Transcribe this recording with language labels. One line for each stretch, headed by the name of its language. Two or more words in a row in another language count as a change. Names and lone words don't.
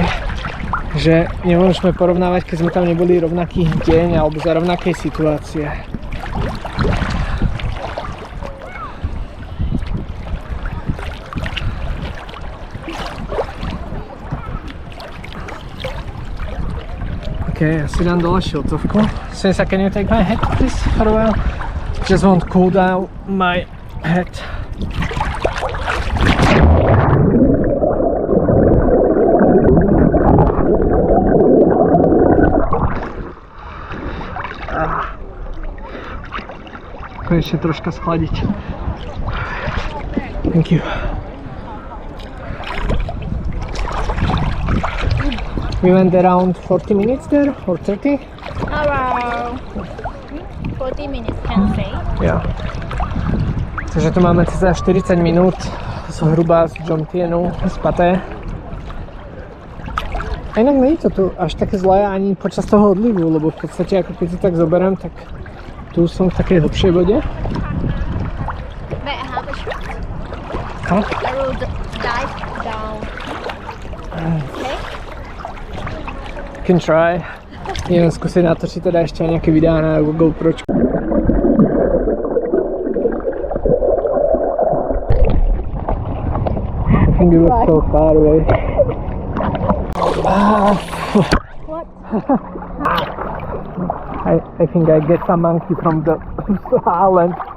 Slovak: Že nemôžeme porovnávať, keď sme tam neboli rovnaký deň alebo za rovnakej situácie. Okay, ja si dám dole šiltovku.
English: Sensa, can you take my hat please for a while? Just want to cool down my head.
Slovak: Konečne troška schladiť.
English: Thank you. We went around 40 minutes there, or 30? Around 40 minutes, can say. Yeah.
Slovak: Takže tu máme cca 40 minút zhruba z Jomtienu, z Pattaje. A inak nie je to tu až také zlé ani počas toho odlivu, lebo v podstate ako keď si tak zoberiem, tak tu som v takej hlbšej vode.
English: May I have a shot? Huh? I will dive down. Okay? Can try.
Slovak: Idem skúsiť natočiť teda ešte aj nejaké videá na GoPro.
English: I think it was so far away. What? I think I get some monkey from the island.